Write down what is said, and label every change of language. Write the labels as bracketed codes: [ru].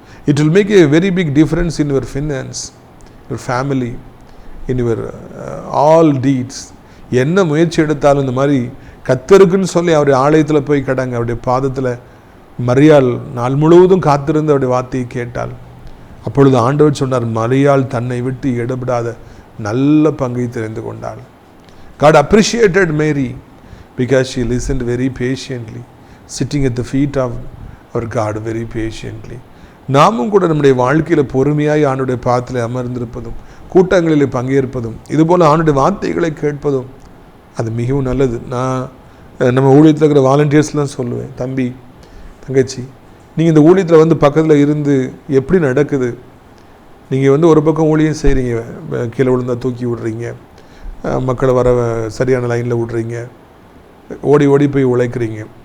[en] It will make a very big difference in your finance, your family, in your all deeds. [ta] என்ன முயற்சி எடுத்தாலும் இந்த மாதிரி கர்த்தருக்குன்னு சொல்லி அவருடைய ஆலயத்தில் போய் கிடங்க, அவருடைய பாதத்தில் மரியாள் நாள் முழுவதும் காத்திருந்து அவருடைய வார்த்தையை கேட்டாள். அப்பொழுது ஆண்டவர் சொன்னார், மரியாள் தன்னை விட்டு எடுபடாத நல்ல பங்கை தெரிந்து கொண்டாள். [en] God appreciated Mary because she listened very patiently, sitting at the feet of our God very patiently. [ta] நாமும் கூட நம்முடைய வாழ்க்கையில் பொறுமையாய் ஆண்டுடைய பாதத்தில் அமர்ந்திருப்பதும், கூட்டங்களில் பங்கேற்பதும், இதுபோல் ஆண்டுடைய வார்த்தைகளை கேட்பதும் அது மிகவும் நல்லது. நான் நம்ம ஊழியத்தில் இருக்கிற வாலண்டியர்ஸ்லாம் சொல்லுவேன், தம்பி தங்கச்சி, நீங்கள் இந்த ஊழியத்தில் வந்து பக்கத்தில் இருந்து எப்படி நடக்குது, நீங்கள் வந்து ஒரு பக்கம் ஊழியம் செய்கிறீங்க, கீழே விழுந்தால் தூக்கி விடுறீங்க, மக்களை வர சரியான லைனில் விடுறீங்க, ஓடி ஓடி போய் உழைக்கிறீங்க.